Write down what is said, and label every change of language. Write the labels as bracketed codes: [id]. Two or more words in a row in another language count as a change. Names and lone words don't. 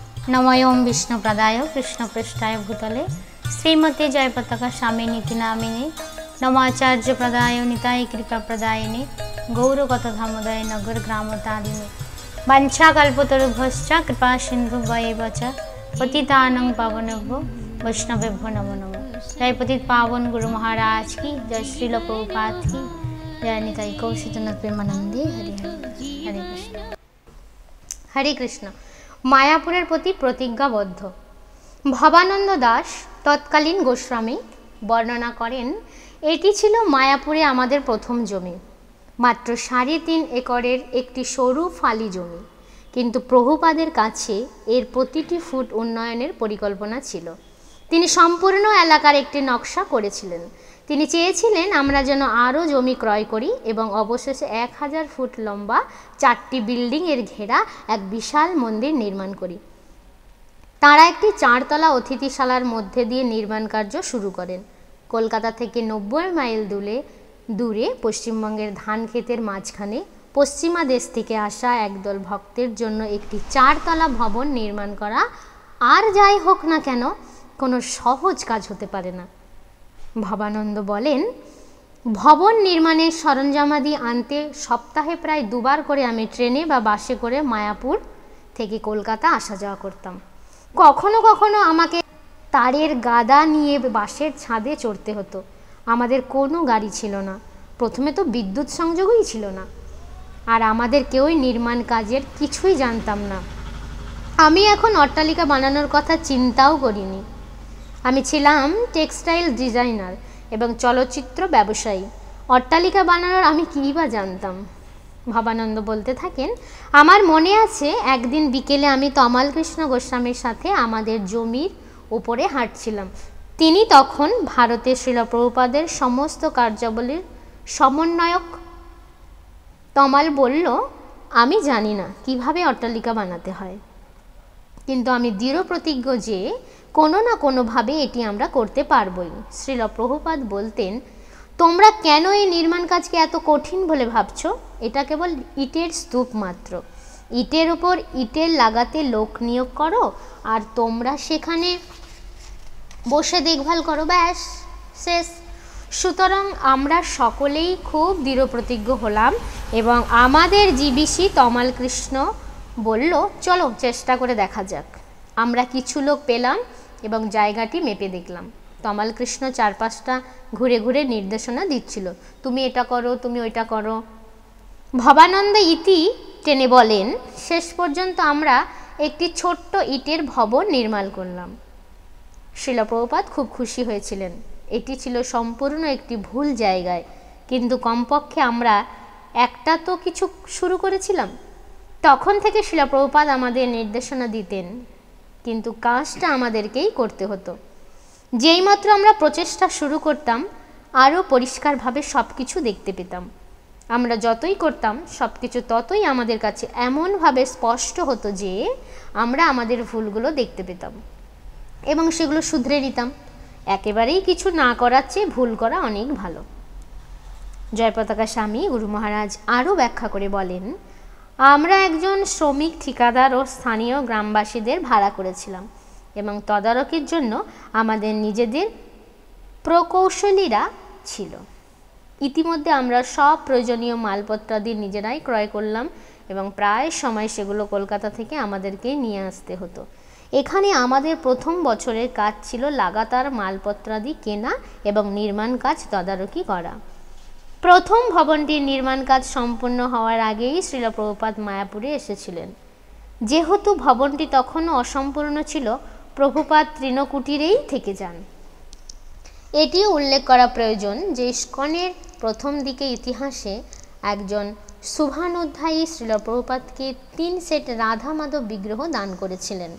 [sa] नमों विष्णुप्रदाय कृष्णपृष्ठाय भूतले श्रीमती जयपताका स्वामिनीति नामिने नमाचार्य प्रदाय निताय कृपा प्रदायिने गौरकथामोदय नगर ग्राम तारिणे वाञ्छाकल्पतरुभ्यश्च कृपा सिन्धुभ्येव च पतितानां पावनेभ्यो वैष्णवेभ्यो नमो नमः। [hi] जय पतित पावन गुरु महाराज की जय, श्रील प्रभुपाद की जय, निताई कौशिकनाथ प्रेमानंदे। [sa] हरि हरि हरे कृष्ण हरे कृष्ण। [bn] মায়াপুরের প্রতি প্রতিজ্ঞাবদ্ধ ভবানন্দ দাস তৎকালীন গোস্বামী বর্ণনা করেন এটি ছিল মায়াপুরে আমাদের প্রথম জমি, মাত্র 3.5 একরের একটি সরু ফালি জমি, কিন্তু প্রভুপাদের কাছে এর প্রতিটি ফুট উন্নয়নের পরিকল্পনা ছিল। তিনি সম্পূর্ণ এলাকার একটি নকশা করেছিলেন। তিনি চেয়েছিলেন আমরা যেন আরও জমি ক্রয় করি এবং অবশেষে 1000 ফুট লম্বা 4টি বিল্ডিংয়ের ঘেরা এক বিশাল মন্দির নির্মাণ করি। তারা একটি 4 তলা অতিথিশালার মধ্য দিয়ে নির্মাণ কার্য শুরু করেন। কলকাতা থেকে 90 মাইল দূরে পশ্চিমবঙ্গের ধান খেতের মাঝখানে পশ্চিমা দেশ থেকে আসা একদল ভক্তের জন্য একটি 4 তলা ভবন নির্মাণ করা আর যাই হোক না কেন কোনো সহজ কাজ হতে পারে না। ভবানন্দ বলেন, ভবন নির্মাণের সরঞ্জামাদি আনতে সপ্তাহে প্রায় 2 বার করে আমি ট্রেনে বা বাসে করে মায়াপুর থেকে কলকাতা আসা যাওয়া করতাম। কখনো কখনো আমাকে তারের গাদা নিয়ে বাসের ছাদে চড়তে হত। আমাদের কোনো গাড়ি ছিল না, প্রথমে তো বিদ্যুৎ সংযোগই ছিল না, আর আমাদের কেউই নির্মাণ কাজের কিছুই জানতাম না। আমি এখন অট্টালিকা বানানোর কথা চিন্তাও করিনি। আমি ছিলাম [en] textile designer [bn] এবং চলচ্চিত্র ব্যবসায়ী। অট্টালিকা বানানোর আমি কী বা জানতাম। ভবানন্দ বলতে থাকেন, আমার মনে আছে একদিন বিকেলে আমি তমাল কৃষ্ণ গোস্বামীর সাথে আমাদের জমির উপরে হাঁটছিলাম। তিনি তখন ভারতের শ্রীল প্রভুপাদের সমস্ত কার্যাবলীর সমন্বয়ক। তমাল বলল, আমি জানি না কীভাবে অট্টালিকা বানাতে হয়, কিন্তু আমি দৃঢ় প্রতিজ্ঞ যে কোনো না কোনো ভাবে এটি আমরা করতে পারবই। শ্রীল প্রভুপাদ বলতেন, তোমরা কেন এই নির্মাণ কাজকে এত কঠিন বলে ভাবছ? এটা কেবল ইটের স্তূপ মাত্র। ইটের ওপর ইটের লাগাতে লোক নিয়োগ করো আর তোমরা সেখানে বসে দেখভাল করো, ব্যস শেষ। সুতরাং আমরা সকলেই খুব দৃঢ় প্রতিজ্ঞ হলাম এবং আমাদের জিবিসি তমাল কৃষ্ণ বলল, চলো চেষ্টা করে দেখা যাক। আমরা কিছু লোক পেলাম এবং জায়গাটি মেপে দেখলাম। তমাল কৃষ্ণ 4-5টা ঘুরে ঘুরে নির্দেশনা দিচ্ছিল, তুমি এটা করো, তুমি ওইটা করো। ভবানন্দ ইতি টেনে বলেন, শেষ পর্যন্ত আমরা একটি ছোট্ট ইটের ভবন নির্মাণ করলাম। শ্রীল প্রভুপাদ খুব খুশি হয়েছিলেন। এটি ছিল সম্পূর্ণ একটি ভুল জায়গায়, কিন্তু কমপক্ষে আমরা একটা তো কিছু শুরু করেছিলাম। তখন থেকে শ্রীল প্রভুপাদ আমাদের নির্দেশনা দিতেন, কিন্তু কাজটা আমাদেরকেই করতে হত। যেই মাত্র আমরা প্রচেষ্টা শুরু করতাম আরও পরিষ্কার ভাবে সবকিছু দেখতে পেতাম। আমরা যতই করতাম সবকিছু ততই আমাদের কাছে এমন ভাবে স্পষ্ট হত যে আমরা আমাদের ভুলগুলো দেখতে পেতাম এবং সেগুলো শুধরে নিতাম। একেবারেই কিছু না করার চেয়ে ভুল করা অনেক ভালো। জয়পতাকা স্বামী গুরু মহারাজ আরও ব্যাখ্যা করে বলেন, আমরা একজন শ্রমিক ঠিকাদার ও স্থানীয় গ্রামবাসীদের ভাড়া করেছিলাম এবং তদারকির জন্য আমাদের নিজেদের প্রকৌশলীরা ছিল। ইতিমধ্যে আমরা সব প্রয়োজনীয় মালপত্রাদি নিজেরাই ক্রয় করলাম এবং প্রায় সময় সেগুলো কলকাতা থেকে আমাদেরকেই নিয়ে আসতে হত। এখানে আমাদের প্রথম বছরের কাজ ছিল লাগাতার মালপত্রাদি কেনা এবং নির্মাণ কাজ তদারকি করা। প্রথম ভবনটির নির্মাণ কাজ সম্পূর্ণ হওয়ার আগেই শ্রীল প্রভুপাদ মায়াপুরে এসেছিলেন। যেহেতু ভবনটি তখনও অসম্পূর্ণ ছিল, প্রভুপাদ তৃণকুটিরেই থেকে যান। এটিও উল্লেখ করা প্রয়োজন যে ইস্কনের প্রথম দিকে ইতিহাসে একজন শুভানুধ্যায়ী শ্রীল প্রভুপাদকে 3 সেট রাধা মাধব বিগ্রহ দান করেছিলেন।